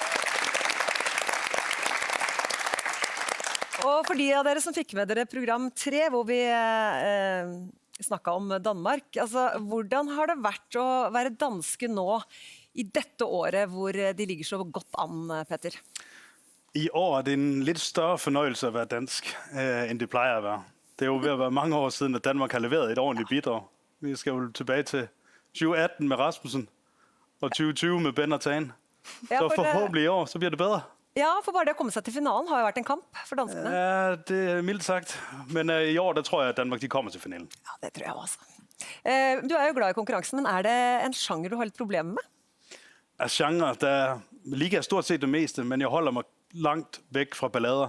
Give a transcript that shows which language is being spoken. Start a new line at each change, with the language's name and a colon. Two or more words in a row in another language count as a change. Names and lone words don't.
Norwegian: Og for de av dere som fikk med dere program 3, hvor vi snakket om Danmark, altså, hvordan har det vært å være danske nå i dette året, hvor de ligger så godt an, Peter?
Danish: I år er det en lidt større fornøjelse at være dansk, end det plejer at være. Det er jo ved at være mange år siden, at Danmark har leveret et ordentligt bidrag. Vi skal jo tilbage til 2018 med Rasmussen, og 2020 med Ben og Tan. Så forhåbentlig i år, så bliver det bedre.
Norwegian: Ja, for bare det å komme seg til finalen har jo vært en kamp for danskene.
Danish: Ja, det er mildt sagt. Men i år, der tror jeg, at Danmark de kommer til finalen.
Norwegian: Ja, det tror jeg også. Du er jo glad i konkurransen, men er det en sjanger du har litt problemer med?
Danish: Genre, der liker jeg stort sett det meste, men jeg holder meg langt væk fra ballader.